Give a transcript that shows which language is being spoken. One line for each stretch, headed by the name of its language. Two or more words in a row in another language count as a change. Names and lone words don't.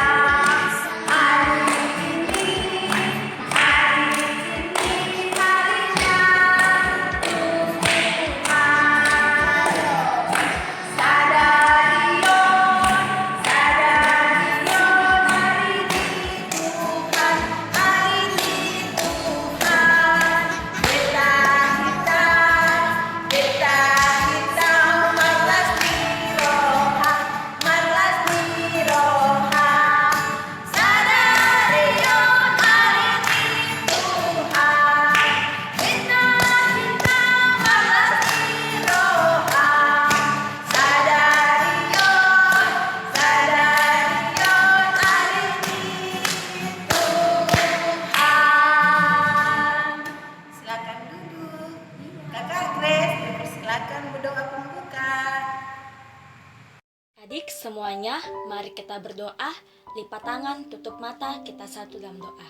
Indonesian: Hari ini harinya Tuhan.
Batak Toba: Sadarion, sadarion,
Indonesian: hari ini Tuhan, hari ini Tuhan.
Batak Toba: Kita marlas di roha. Sadarion,
Indonesian: hari ini Tuhan.
Batak Toba: Kita marlas di roha. Sadarion,
Indonesian: hari ini Tuhan. Silakan duduk. Kakak Grace, dipersilakan berdoa pembuka. Adik semuanya, mari kita berdoa, lipat tangan, tutup mata, kita satu dalam doa.